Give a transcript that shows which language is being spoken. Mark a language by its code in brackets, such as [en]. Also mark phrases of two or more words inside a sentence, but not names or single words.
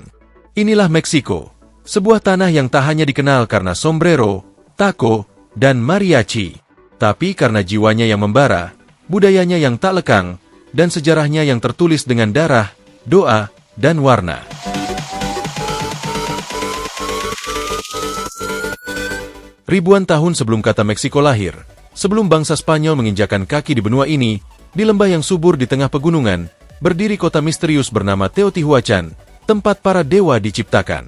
[id] Inilah Meksiko, sebuah tanah yang tak hanya dikenal karena sombrero, taco, dan mariachi, tapi karena jiwanya yang membara, budayanya yang tak lekang, dan sejarahnya yang tertulis dengan darah, doa, dan warna. Ribuan tahun sebelum kata Meksiko lahir, sebelum bangsa Spanyol menginjakan kaki di benua ini, di lembah yang subur di tengah pegunungan, berdiri kota misterius bernama Teotihuacan, tempat para dewa diciptakan.